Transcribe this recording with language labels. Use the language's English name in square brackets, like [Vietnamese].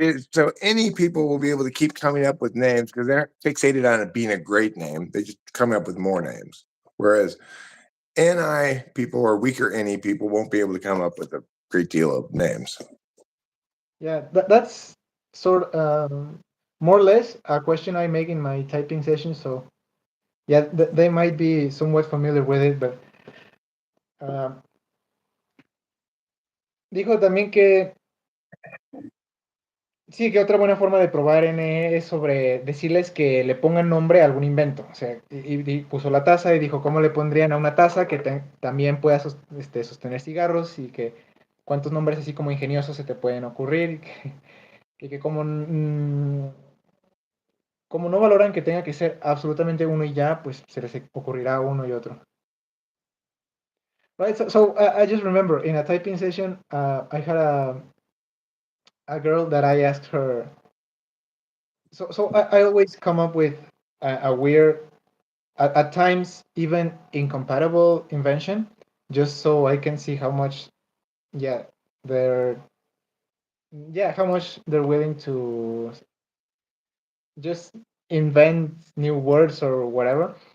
[English] So any people will be able to keep coming up with names because they're fixated on it being a great name. They just come up with more names. Whereas NI people or weaker NE people won't be able to come up with a great deal of names. Yeah, that's sort more or less a question I make in my typing session. So yeah, they might be somewhat familiar with it, but um, [Spanish] dijo también que sí, que otra buena forma de probar NE es sobre decirles que le pongan nombre a algún invento. O sea, y puso la taza y dijo cómo le pondrían a una taza que también pueda sostener cigarros y que cuántos nombres así como ingeniosos se te pueden ocurrir y que como no valoran que tenga que ser absolutamente uno y ya, pues se les ocurrirá uno y otro. [English] Right, so I just remember in a typing session, I had a girl that I asked her. So I always come up with a weird, at times even incompatible invention, just so I can see how much, yeah, they're, yeah, how much they're willing to just invent new words or whatever.